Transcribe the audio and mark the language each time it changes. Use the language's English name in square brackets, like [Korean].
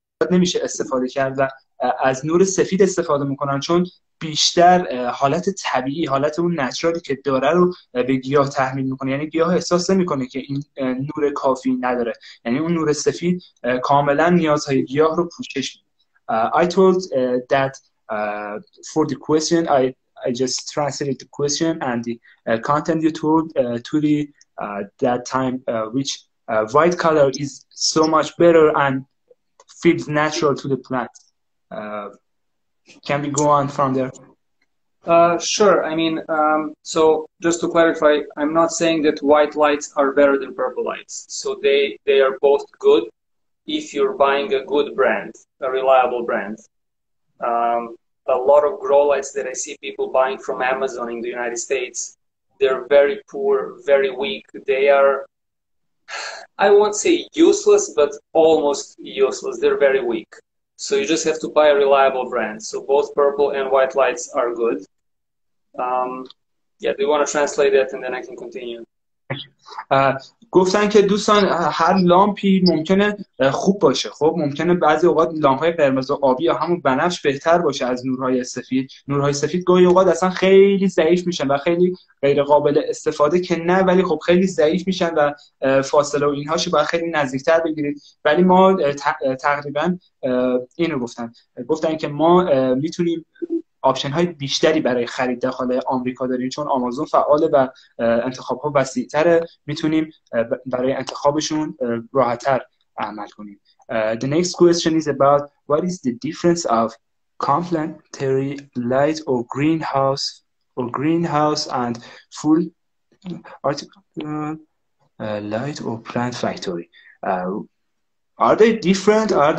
[Persian] نمیشه استفاده کرد و از نور سفید استفاده میکنن چون بیشتر حالت طبیعی، حالت اون نچرالی که داره رو به گیاه تحمیل میکنه، یعنی گیاه احساس نمیکنه که این نور کافی نداره، یعنی اون نور سفید کاملا نیازهای گیاه رو پوشش میده. [English] I told that for the question I just translated the question and the content you told to the that time which white color is so much better and feels natural to the plant. Can we go on from there? Sure. I mean, so just to clarify, I'm not saying that white lights are better than purple lights. So they are both good if you're buying a good brand, a reliable brand. A lot of grow lights that I see people buying from Amazon in the United States, they're very poor, very weak. They are, I won't say useless, but almost useless. They're very weak. So you just have to buy a reliable brand. So both purple and white lights are good. Yeah, do you want to translate that and then I can continue? [Persian] گفتن که دوستان هر لامپی ممکنه خوب باشه. خب ممکنه بعضی اوقات لامپ‌های قرمز و آبی یا همون بنفش بهتر باشه از نورهای سفید. نورهای سفید گاهی اوقات اصلا خیلی ضعیف میشن و خیلی غیر قابل استفاده که نه، ولی خب خیلی ضعیف میشن و فاصله و اینهاشو باید خیلی نزدیکتر بگیرید. ولی ما تقریبا اینو گفتن که ما میتونیم آپشن های بیشتری برای خرید داخل آمریکا داریم چون آمازون فعاله و انتخاب ها وسیع‌تره، میتونیم برای انتخابشون راحت‌تر عمل کنیم. [English] The next question is about what is the difference of complementary light or greenhouse and full artificial light or plant factory. Are they different?